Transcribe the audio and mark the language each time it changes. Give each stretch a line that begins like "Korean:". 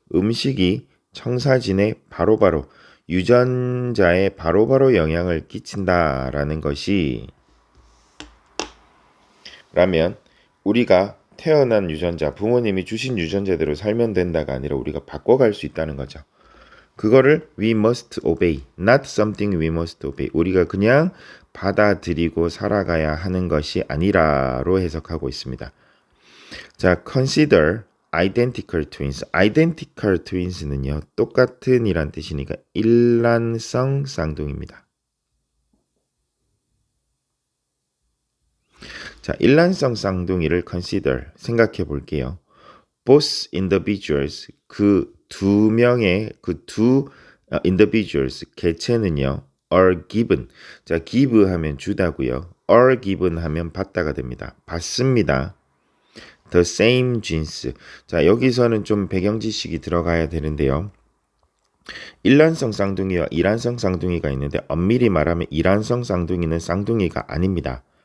Korean: 음식이 청사진에 바로바로 유전자에 바로바로 영향을 끼친다라는 것이 라면 우리가 태어난 유전자, 부모님이 주신 유전자대로 살면 된다가 아니라 우리가 바꿔갈 수 있다는 거죠. 그거를
English: we must obey, not something we must obey.
Korean: 우리가 그냥 받아들이고 살아가야 하는 것이 아니라로 해석하고 있습니다.
English: 자, consider identical twins.
Korean: identical twins는요, 똑같은 이란 뜻이니까 일란성 쌍둥이입니다. 자, 일란성 쌍둥이를 consider, 생각해 볼게요.
English: Both individuals,
Korean: 그 두 명의
English: individuals,
Korean: 개체는요,
English: are given.
Korean: 자, give 하면 주다고요. are given 하면 받다가 됩니다. 받습니다.
English: The same genes.
Korean: 자, 여기서는 좀 배경 지식이 들어가야 되는데요. 일란성 쌍둥이와 이란성 쌍둥이가 있는데 엄밀히 말하면 이란성 쌍둥이는 쌍둥이가 아닙니다.